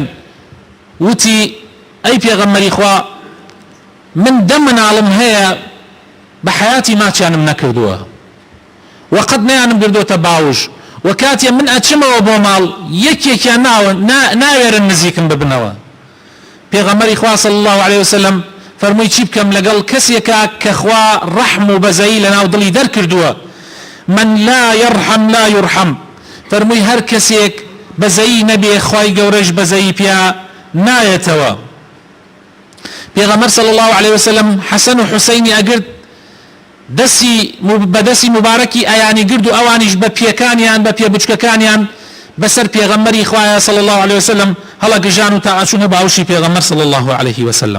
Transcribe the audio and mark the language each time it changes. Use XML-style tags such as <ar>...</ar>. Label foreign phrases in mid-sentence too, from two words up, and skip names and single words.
<ckb>وتی ئەی پێغەمبەری خوا من دە مناڵم هەیە بە حیاتی ماچیانم نەکردووە وەقەت نەیانم گردووەتە باوش و کاتێ من ئەچمەوە بۆ ماڵ یەکێکیان ناوێرن نزیکم ببنەوە. پێغەمبەری خوا</ckb> <ar>صلی الله عليه وسلم</ar> <ckb>فەرمووی چی بکەم لەگەڵ کەسێکە کە خوا ڕەحم و بەزەیی لەناو دڵی دەرکردووە؟</ckb> <ar>من لا يرحم لا يرحم.</ar> <ckb>فەرمووی هەر کەسێک بەزەیی نەبێ خوای گەورەش بەزەیی پیا نایەتەوە. پێغەمبەر</ckb> <ar>صلی الله عليه وسلم</ar> <ckb>حەسەن و حوسەینی ئەگرت بەدەستی مبارەکی ئەیانی گرد و ئەوانیش بە پێکانیان بە پێبچکەکانیان بەسەر پێغەمبەری خوایە</ckb> <ar>صلی الله عليه وسلم</ar> <ckb>هەڵەگژان و تا ئەچوونە باوشی پێغەمبەر</ckb> <ar>صلی الله عليه وسلم.</ar>